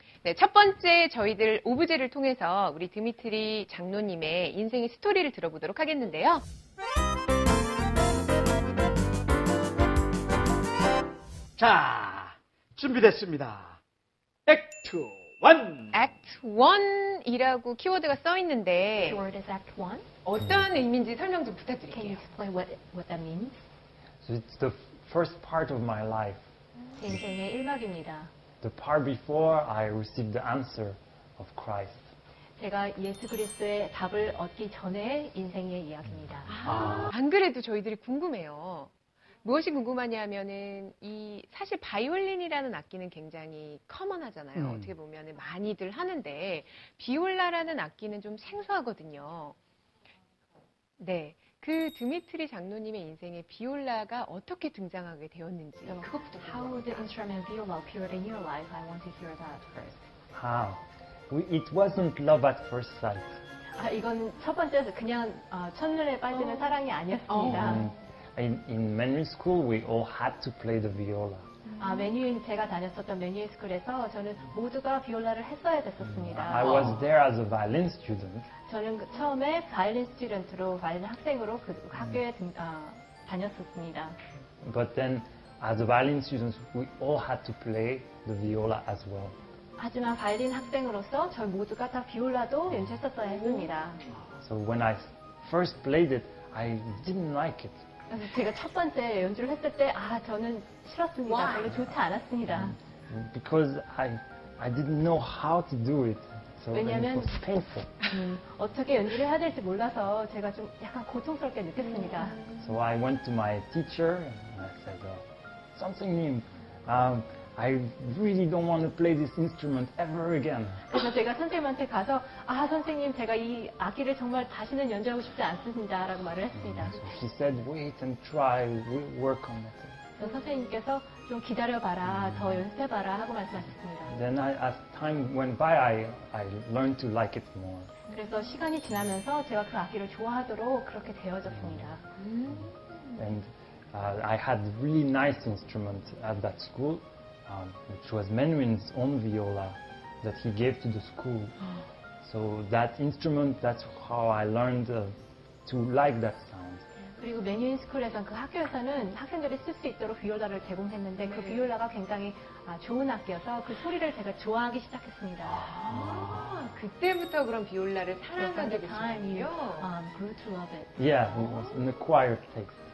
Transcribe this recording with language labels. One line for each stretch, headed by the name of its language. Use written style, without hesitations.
Korean: 네, 첫 번째 저희들 오브제를 통해서 우리 드미트리 장로님의 인생의 스토리를 들어보도록 하겠는데요. 자, 준비됐습니다. 액트 1. Act 1이라고 키워드가 써
English: The
Korean: 있는데
English: word is Act 1.
Korean: 어떤 의미인지 설명 좀
English: Can you
Korean: 부탁드릴게요.
English: explain what that means? So it's the first part of my life.
Korean: 제 인생의 1막입니다.
English: The part before I received the answer of Christ.
Korean: 제가 예수 그리스도의 답을 얻기 전에 인생의 이야기입니다. 안 그래도 저희들이 궁금해요. 무엇이 궁금하냐면은 사실 바이올린이라는 악기는 굉장히 커먼하잖아요. 어떻게 보면은 많이들 하는데 비올라라는 악기는 좀 생소하거든요. 네. 그 드미트리 장로님의 인생에 비올라가 어떻게 등장하게 되었는지
English: So,
Korean: 그것부터
English: how the instrument viola appeared in your life? I want to hear that first. It wasn't love at first sight.
Korean: 이건 첫 번째 그냥 첫눈에 빠지는 사랑이 아니었습니다.
English: In Manuel School, we all had to play the viola.
Korean: 제가 다녔었던 매뉴얼 스쿨에서 저는 모두가 비올라를 했어야 됐었습니다.
English: I was there as a violin student,
Korean: 저는 처음에 바이올린 스튜던트로, 바이올린 학생으로 그 학교에 다녔었습니다.
English: but then as a violin student, we all had to play the viola as well.
Korean: 하지만 바이올린 학생으로서 저희 모두가 다 비올라도 연주했었어야 했습니다.
English: So when I first played it, I didn't like it.
Korean: 그래서 제가 첫 번째 연주를 했을 때, 저는 싫었습니다. 별로 좋지 않았습니다.
English: Because I didn't know how to do it. So and it
Korean: 왜냐면
English: was painful.
Korean: 어떻게 연주를 해야 될지 몰라서 제가 좀 약간 고통스럽게 느꼈습니다.
English: So I went to my teacher and I said,
Korean: 선생님,
English: I really don't want to play this instrument ever again.
Korean: 그래서 제가 선생님한테 가서 선생님 제가 이 악기를 정말 다시는 연주하고 싶지 않습니다 라고 말을 했습니다.
English: So she said, wait and try, we'll work on it.
Korean: 그래서 선생님께서 좀 기다려봐라, 더 연습해봐라 하고 말씀하셨습니다.
English: Then as time went by, I learned to like it more.
Korean: 그래서 시간이 지나면서 제가 그 악기를 좋아하도록 그렇게 되어졌습니다.
English: And I had a really nice instrument at that school, which was Menuhin's own viola that he gave to the school. So that instrument, that's how I learned to like that sound.
Korean: 그리고 매뉴인 스쿨에서 그 학교에서는 학생들이 쓸 수 있도록 비올라를 제공했는데 그 비올라가 굉장히 좋은 악기여서 그 소리를 제가 좋아하기 시작했습니다. 그때부터 그럼 비올라를 사랑하게 되셨군요.
English: grew to love it. Yeah, it was an acquired taste.